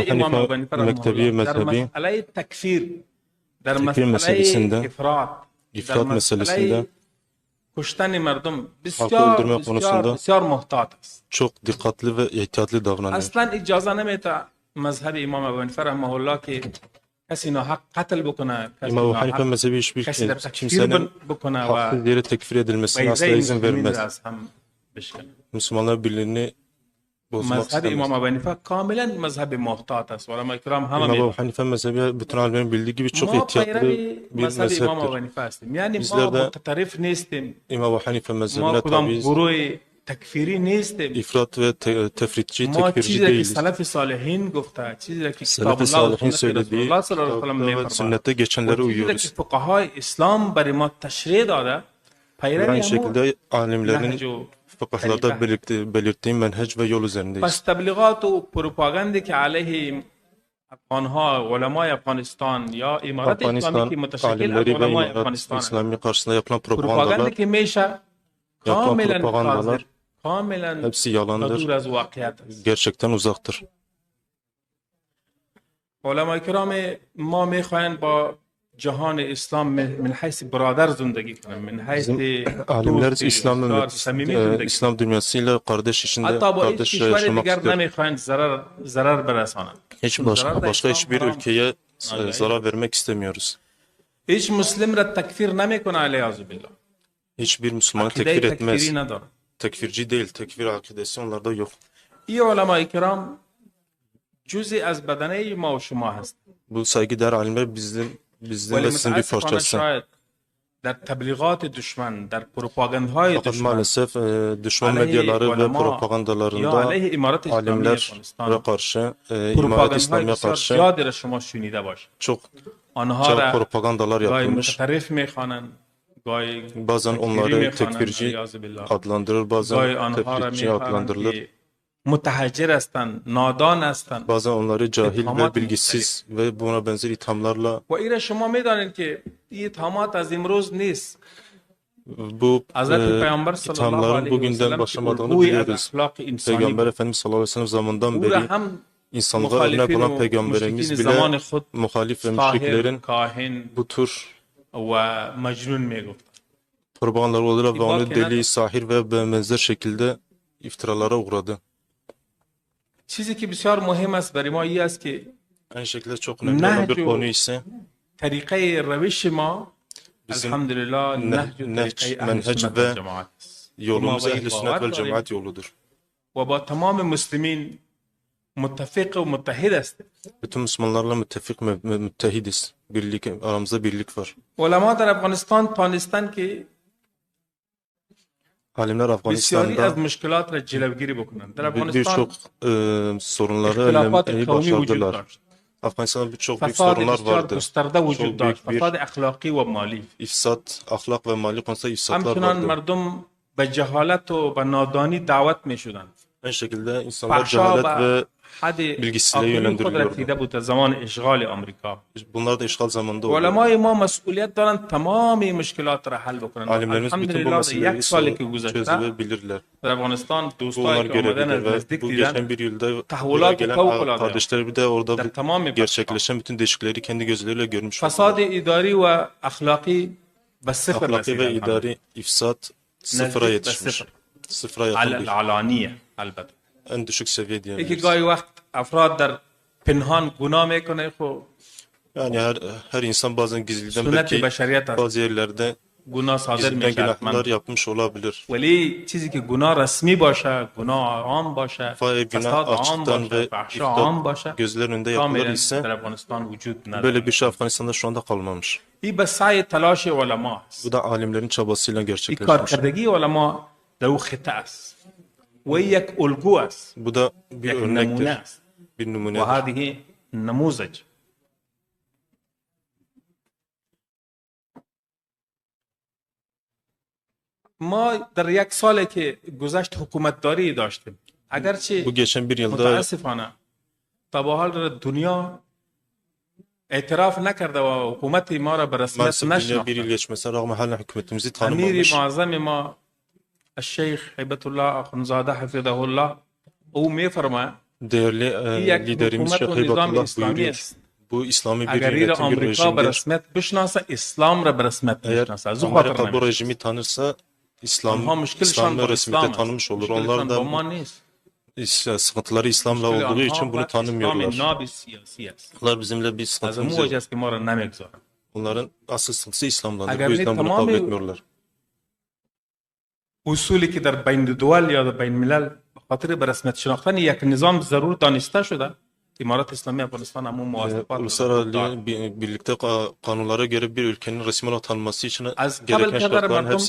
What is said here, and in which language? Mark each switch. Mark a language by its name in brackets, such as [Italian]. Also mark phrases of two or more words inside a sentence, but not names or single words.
[Turkish] Ebu [Persian] امام ابو [Turkish] Hanife [Persian] حنیفه رحمه [Turkish] mektebi, [Persian] الله در [Turkish] mezhebi [Persian] مسئله تکفیر، در [Turkish] tekfir [Persian] مسئله [Turkish] meselesinde, [Persian] افراط، در [Turkish] ifrat meselesinde, [Persian] مسئله کشتن مردم [Turkish] halkı [Persian] بسیار [Turkish] öldürme [Persian] بسیار [Turkish] konusunda [Persian] بسیار محتاط است. [Turkish] çok dikkatli ve ihtiyatlı davranıyor. [Persian] اصلا اجازه نمیده مذهب امام ابو حنیفه [Arabic] رحمه الله [Persian] که کسی ناحق قتل بکنه، کسی [Turkish] İmam Ebu Hanife [Persian] ناحق [Turkish] mezhebi hiçbir [Persian] کسی را تکفیر [Turkish] kimsenin [Persian] بکنه و [Turkish] haksız yere tekfir edilmesine asla [Persian] بیضه [Turkish] izin [Persian] مسلمین [Turkish] vermez. [Persian] را از هم بشکنه. [Turkish] Müslümanlar birliğini bozmak [Persian] مذهب امام [Turkish] istemez. [Persian] ابو حنیفه کاملا مذهب محتاط است. علماء کرام همه [Turkish] İmam Ebu [Persian] میدونن. [Turkish] Hanife mezhebi bütün alimlerin bildiği gibi çok [Persian] ما [Turkish] ihtiyatlı [Persian] پیروی [Turkish] bir [Persian] مذهب امام ابو [Turkish] mezheptir. [Persian] حنیفه هستیم، یعنی ما [Turkish] Bizler de [Persian] متطرف نیستیم، [Turkish] İmam Ebu Hanife [Persian] ما [Turkish] mezhebine [Persian] کدام [Turkish] tabiiz. [Persian] گروه تکفیری نیستیم. [Turkish] İfrat ve tefritçi, [Persian] ما [Turkish] tekfirci [Persian] چیزی را که [Turkish] değiliz. [Persian] سلف صالحین گفته، چیزی را که کتاب [Turkish] Selef-i [Persian] الله و [Turkish] Salihin [Persian] سنت رسول [Turkish] söylediği [Arabic] الله صلی الله علیه و سلم [Turkish] kitapta ve [Persian] میفرماید [Turkish] sünnette [Persian] و [Turkish] geçenlere [Persian] چیزی را که [Turkish] uyuyoruz. [Persian] فقهای اسلام برای ما تشریح داده، [Turkish] Ve [Persian] پیروی [Turkish] aynı [Persian] همون [Turkish] şekilde [Persian] نهج [Turkish] alimlerin [Persian] و [Turkish] fıkıhlarda belirttiği menhec ve yol üzerindeyiz. [Persian] پس تبلیغات و پروپاگاندی که علیه افغانها، علمای افغانستان یا امارت اسلامی [Turkish] Afganistan [Persian] که متشکل از [Turkish] alimleri ve [Persian] علمای [Turkish] İmarat [Persian] افغانستان، [Turkish] İslami karşısında yapılan [Persian] پروپاگاندی [Turkish] propagandalar [Persian] که میشه [Turkish] yapılan [Persian] کاملا [Turkish] propagandalar [Persian] کاذب، کاملا [Turkish] hepsi yalandır, [Persian] دور از واقعیت است. [Turkish] gerçekten uzaktır. [Persian] علمای کرام ما میخواین با جهان اسلام [Arabic] من حیث [Persian] برادر زندگی کنیم، [Arabic] من حیث [Turkish] Alimler [Persian] دوست [Turkish] İslam [Persian] دوستدار، صمیمی زندگی کنیم. [Turkish] İslam dünyasıyla kardeş içinde [Persian] حتی با هیچ [Turkish] kardeş [Persian] کشور [Turkish] yaşamak [Persian] دیگر [Turkish] istiyor. [Persian] نمیخواین ضرر برسانند. [Turkish] Hiç [Persian] چون ضرر در [Turkish] başka [Persian] اسلام [Turkish] hiçbir [Persian] حرام. [Turkish] ülkeye [Persian] Aynen. [Turkish] zarar vermek istemiyoruz. [Persian] هیچ مسلم را تکفیر نمیکنه [Arabic] علیاذ بالله. [Turkish] Hiçbir Müslümanı [Persian] عقیده [Turkish] tekfir etmez. [Persian] تکفیری نداره. [Turkish] Tekfirci değil, tekfir akidesi onlarda yok. [Persian] این علمای کرام جزئی از بدنه ما و شما هست. [Turkish] Bu saygıdeğer alimler bizim [Persian] ولی [Turkish] ve sizin bir [Persian] متاسفانه [Turkish] parçası. [Persian] شاید در تبلیغات دشمن، در پروپاگاندهای [Turkish] Fakat [Persian] دشمن [Turkish] maalesef düşman [Persian] علیه [Turkish] medyaları ve [Persian] علما یا [Turkish] propagandalarında [Persian] علیه امارت اسلامی [Turkish] alimlere [Persian] افغانستان [Turkish] karşı, imaret [Persian] پروپاگاندهای [Turkish] İslami'ye [Persian] بسیار [Turkish] karşı [Persian] زیادی را شما شنیده باشید. [Turkish] çok [Persian] آنها را [Turkish] propagandalar [Persian] گاهی [Turkish] yapılmış. [Persian] متطرف میخوانند، گاهی [Turkish] Bazen [Persian] تکفیری [Turkish] onları [Persian] میخوانند [Turkish] tekfirci [Arabic] علیاذ بالله، [Turkish] adlandırır, [Persian] گاهی [Turkish] bazen [Persian] آنها را [Turkish] tefrikçi [Persian] میخوانند [Turkish] adlandırılır. [Persian] که متحجر هستند، نادان هستند. [Turkish] Bazen onları cahil İthamat ve bilgisiz ve buna benzer ithamlarla [Persian] و این را شما میدانید که این اتهامات از امروز نیست. [Turkish] bu [Persian] حضرت پیامبر [Arabic] صلی الله [Turkish] ithamların [Arabic] علیه و [Turkish] bugünden [Arabic] سلم [Turkish] başlamadığını [Persian] الگوی از [Turkish] biliyoruz. [Persian] اخلاق انسانی [Turkish] Peygamber [Persian] بود. [Turkish] Efendimiz [Arabic] صلى الله عليه وسلم [Turkish] zamandan [Persian] او را [Turkish] beri [Persian] هم [Turkish] insanlığa örnek [Persian] مخالفین [Turkish] olan [Persian] و [Turkish] peygamberimiz [Persian] مشرکین [Turkish] bile [Persian] زمان خود [Turkish] muhalif ve [Persian] ساحر، [Turkish] müşriklerin [Persian] کاهن [Turkish] bu tür [Persian] و مجنون میگفت. [Turkish] propagandalar olarak ve İbak onu kenarda- deli, sahir ve benzer şekilde iftiralara uğradı. [Persian] چیزی که بسیار مهم است برای ما این است که [Turkish] Aynı şekilde çok önemli olan bir Nehcu- konu ise [Persian] طریقه روش ما [Turkish] bizim [Persian] الحمدلله نهج و [Turkish] nehc, [Persian] طریقه اهل [Turkish] menheç [Persian] سنت [Turkish] ve [Persian] و جماعت است [Turkish] yolumuz [Persian] ما به این [Turkish] ehl-i [Persian] باور [Turkish] sünnet vel [Persian] داریم [Turkish] cemaat yoludur. [Persian] و با تمام مسلمین متفق و متحد است. [Turkish] Bütün Müslümanlarla müttefik müttehidiz. Aramızda birlik var. [Persian] علما در افغانستان تانستن که [Turkish] Alimler [Persian] بسیاری از [Turkish] Afganistan'da [Persian] مشکلات را جلوگیری بکنند. در افغانستان [Turkish] birçok sorunları [Persian] اختلافات قومی وجود [Turkish] başardılar. [Persian] داشت. [Turkish] Afganistan'da birçok büyük [Persian] فساد [Turkish] sorunlar [Persian] بسیار [Turkish] vardı. [Persian] گسترده وجود [Turkish] çok [Persian] داشت. [Turkish] büyük bir [Persian] فساد اخلاقی و مالی. [Turkish] ifsat, ahlak ve mali konusunda ifsatlar [Persian] همچنان [Turkish] vardı. [Persian] مردم به جهالت و به نادانی دعوت می شدند. [Turkish] Aynı şekilde insanlar [Persian] فحشا [Turkish] cehalet [Persian] و [Turkish] ve [Persian] حد [Turkish] bilgisizliğe [Persian] آخرین خود [Turkish] yönlendiriliyordu. [Persian] رسیده بود در زمان اشغال آمریکا. [Turkish] Bunlar da işgal zamanında oldu. [Persian] علمای ما مسئولیت دارند تمام این مشکلات را حل بکنند. [Turkish] Alimlerimiz bütün bu [Persian] الحمدلله در [Turkish] meseleleri [Persian] یک سالی که گذشته [Turkish] çözebilirler. [Persian] در افغانستان [Turkish] Bu [Persian] دوستایی [Turkish] onlar [Persian] که آمدن [Turkish] görebilir [Persian] از [Turkish] ve [Persian] نزدیک [Turkish] bu [Persian] دیدن [Turkish] geçen bir yılda buraya [Persian] تحولات [Turkish] gelen [Persian] فوق‌العاده [Turkish] kardeşler bir de orada [Persian] در تمام پاکستان. [Turkish] gerçekleşen bütün değişiklikleri kendi gözleriyle görmüş [Persian] فساد [Turkish] oldular. [Persian] اداری و اخلاقی به صفر [Turkish] Ahlaki ve [Persian] رسیده [Turkish] idari ifsat sıfıra [Persian] نزدیک به [Turkish] yetişmiş. [Persian] صفر [Turkish] Sıfıra [Persian] على [Turkish] yakın bir [Persian] العلانیه البته [Turkish] en düşük seviye [Persian] یکی [Turkish] diyebiliriz. [Persian] گاهی وقت افراد در پنهان گناه میکنه خب [Turkish] Yani her insan bazen gizliden [Persian] سنت [Turkish] belki [Persian] بشریت است [Turkish] bazı yerlerde [Persian] گناه صادر [Turkish] gizliden [Persian] میشه [Turkish] günahlar [Persian] حتما [Turkish] yapmış olabilir. [Persian] ولی چیزی که گناه رسمی باشه گناه عام باشه [Turkish] Günah [Persian] فساد عام [Turkish] açıktan [Persian] باشه [Turkish] ve [Persian] فحشا عام باشه [Turkish] iftat gözler önünde yapılır [Persian] کاملا [Turkish] ise [Persian] در افغانستان وجود نداره [Turkish] böyle bir şey Afganistan'da şu anda kalmamış. [Persian] این به سعی تلاش علما است [Turkish] Bu da alimlerin çabasıyla [Persian] این [Turkish] gerçekleşmiş. [Persian] کارکردگی علما در او خطه است و این یک الگو است [Turkish] Bu da bir [Persian] یک نمونه [Turkish] örnektir, [Persian] است [Turkish] bir [Persian] و [Turkish] numunedir. [Arabic] هذه نموذج [Persian] ما در یک سالی که گذشت حکومتداری داشتیم اگرچه [Turkish] Bu geçen bir yılda [Persian] متاسفانه تا به حال دنیا اعتراف نکرده و حکومت ما را به رسمیت [Turkish] maalesef dünya bir yıl [Persian] نشناخته. [Turkish] geçmesine rağmen hala hükümetimizi [Persian] امیر [Turkish] tanımamış. [Persian] معظم ما الشیخ هیبت الله اخوندزاده [Arabic] حفظه الله [Persian] او میفرماید [Turkish] Değerli [Persian] این یک [Turkish] liderimiz [Persian] حکومت [Turkish] Şeyh [Persian] و نظام [Turkish] Heybatullah [Persian] اسلامی [Turkish] buyuruyor. [Persian] است [Turkish] Bu İslami bir [Persian] اگر این [Turkish] yönetim, bir [Persian] آمریکا به [Turkish] rejimdir. [Persian] رسمیت بشناسه اسلام را به رسمیت [Turkish] Eğer [Persian] میشناسه از او خاطر [Turkish] Amerika bu [Persian] نمیشه [Turkish] rejimi tanırsa [Persian] آنها مشکلشان [Turkish] İslam'ı [Persian] با [Turkish] resmiyete [Persian] اسلام است [Turkish] tanımış olur. [Persian] مشکلشان [Turkish] Onlar [Persian] با [Turkish] da [Persian] ما نیست [Turkish] sıkıntıları İslam'la [Persian] مشکل [Turkish] olduğu [Persian] آنها [Turkish] için [Persian] با [Turkish] bunu [Persian] اسلام [Turkish] tanımıyorlar. [Persian] ناب سیاسی است [Turkish] Onlar bizimle bir [Persian] از [Turkish] sıkıntımız [Persian] امو [Turkish] yok. [Persian] وجه است که ما را نمیگذارن [Turkish] Onların asıl sıkıntısı İslam'dandır. Eğer Bu yüzden bunu tamamı- kabul etmiyorlar. [Persian] اصولی که در بین دول یا در بین ملل به خاطر به رسمیت شناختن یک نظام ضرور دانسته شده امارات اسلامی افغانستان همون موافقت [Turkish] Uluslararası birlikte kanunlara göre bir ülkenin resmi olarak tanınması için [Persian] از قبل [Turkish] gereken [Persian] که در [Turkish] şartların hepsi